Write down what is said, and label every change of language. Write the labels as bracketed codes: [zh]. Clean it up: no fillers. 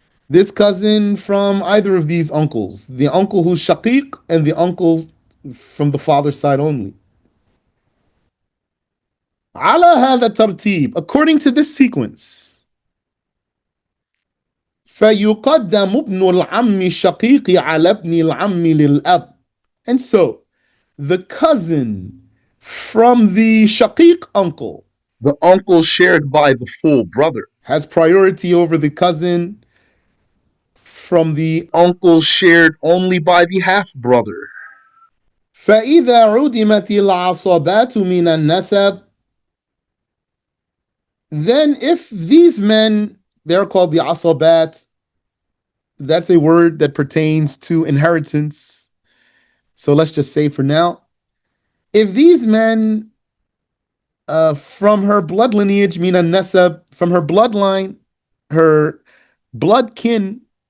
[en] This cousin from either of these uncles. The uncle who's shaqiq and the uncle from the father's side only. [ar] على هذا الترتيب. [en] According to this sequence. [ar] فيقدم ابن العم الشقيق على ابن العم للأب. [en] And so, the cousin from the shaqiq uncle, the uncle shared by the full brother, has priority over the cousin from the uncle shared only by the half brother. [ar] فإذا عدمت العصبات من النسب. [en] Then if these men, they're called the asabat, that's a word that pertains to inheritance. So let's just say for now, if these men from her blood lineage, mina nasab, from her bloodline, her blood kin,